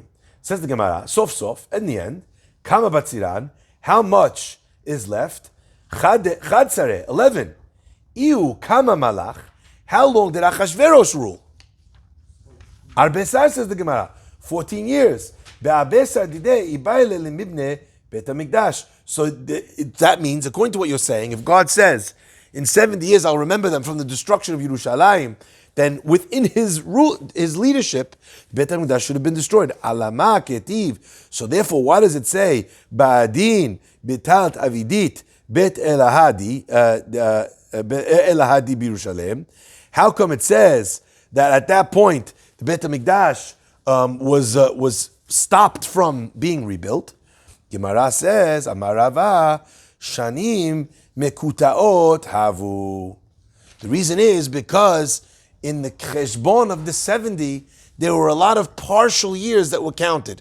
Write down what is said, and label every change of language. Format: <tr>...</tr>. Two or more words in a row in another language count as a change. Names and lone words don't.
<en>Says the Gemara,</en> <he>סוף סוף,</he> <en>in the end,</en> <arc>כמה בצירן,</arc> <en>how much is left?</en> <arc>חד סרי, 11. איהו כמה מלך,</arc> <en>how long did Achashverosh rule? Arbesar, says the Gemara, 14 years.</en> <arc>בארביסר דידיה איבעי ליה למיבני בית המקדש.</arc> <en>So that means, according to what you're saying, if God says, in 70 years I'll remember them from the destruction of Yerushalayim, then within his leadership, Bet HaMikdash should have been destroyed.</en> <arc>אלמה כתיב.</arc> <en>So therefore, why does it say,</en> <arc>באדין בטלת עבידת בית אלהא די בירושלם?</arc> <en>How come it says that at that point, the Bet HaMikdash was stopped from being rebuilt? Gemara says,</en> <arc>אמר רבא, שנים מקוטעות הוו.</arc> <en>The reason is because in the Cheshbon of the 70, there were a lot of partial years that were counted.</en>